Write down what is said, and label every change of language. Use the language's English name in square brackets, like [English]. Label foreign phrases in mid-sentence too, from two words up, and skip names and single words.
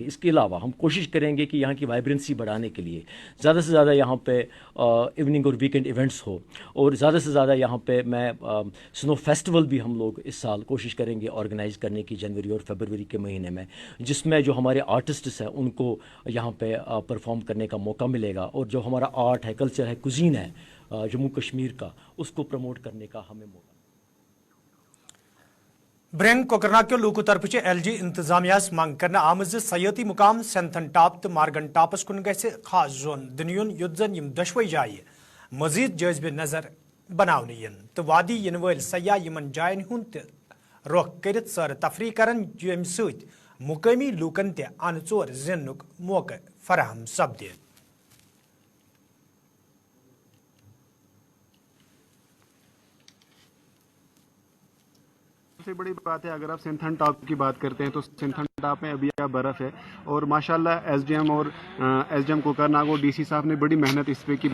[Urdu] اس کے علاوہ ہم کوشش کریں گے کہ یہاں کی وائبرنسی بڑھانے کے لیے زیادہ سے زیادہ یہاں پہ ایوننگ اور [English] weekend events [Urdu] ہو, اور زیادہ سے زیادہ یہاں پہ میں [English] snow festival [Urdu] بھی ہم لوگ اس سال کوشش کریں گے آرگنائز کرنے کی جنوری اور فیبروری کے مہینے میں, جس میں جو ہمارے آرٹسٹس ہیں ان کو یہاں پہ پرفارم کرنے کا موقع ملے گا, اور جو ہمارا آرٹ ہے, کلچر ہے, کوزین ہے جموں کشمیر کا, اس کو پروموٹ کرنے کا ہمیں موقع. [Kashmiri] برنگ کوکرناگ لوکو طرف ایل جی انتظامیہ منگ کرنا آمت سیاحتی مقام سینتھن ٹاپ تو مارگن ٹاپس کن گھِ خاص زون دن یت زن یم دشوئی جائیں مزید جٲزبہِ نظر بناونہٕ ین تو وادی ین ول سیاح یمن جائن ہند تہ رخ کرت سیر تفریح کرن یم ست مقامی لوکن تہ ان ژور زیننک موقع فراہم سپدِ. [Urdu] سب سے بڑی بات ہے اگر آپ سینتھن ٹاپ کی بات کرتے ہیں تو سینتھن ٹاپ میں ابھی برف ہے, اور ماشاءاللہ ایس ڈی ایم کوکرناگ اور ڈی سی صاحب نے بڑی محنت اس پہ کی.